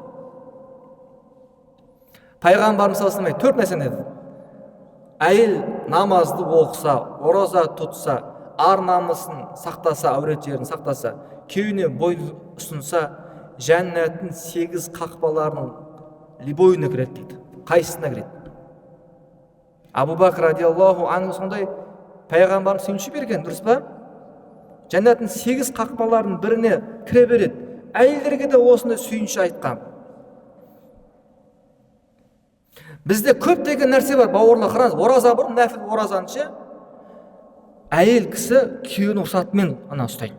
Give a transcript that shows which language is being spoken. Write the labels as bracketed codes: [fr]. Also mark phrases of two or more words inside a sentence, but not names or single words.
[kk] Пайғамбарымыз [ar] صلى الله عليه وسلم [kk] 4 нәрсені деді. Әйел намазды оқыса, ораза тұтса, ар намысын сақтаса, әурет жерін сақтаса, күйеуіне бойын ұсынса, жәннаттың 8 қақпаларының бойына кіреді дейді. Қайсысына кіреді? Абу Бакр [ar] رضي الله عنه [kk] сондай пайғамбарымыз сүйінші берген, дұрыс па? Жәннаттың 8 қақпаларының біріне кіре береді. әйелдерге де осындай сүйінші айтқан. Бізде көптеген нәрсе бар, бауырлар, қараңыз, ораза бір нәпіл оразаны ше, әйел кісі күйеуінің рұқсатымен ана ұстайды.